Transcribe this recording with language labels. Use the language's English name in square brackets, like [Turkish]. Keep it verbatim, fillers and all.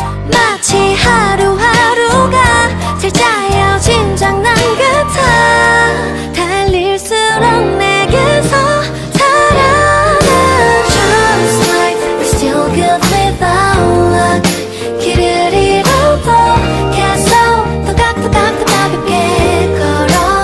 [Korean] 마치 하루하루가 살짝 헤어진 장난 같아. 달릴수록 내게서 살아나. [English] Just like we're still good without luck. [Korean] 길을 잃어도 계속 또각또각 가볍게 걸어.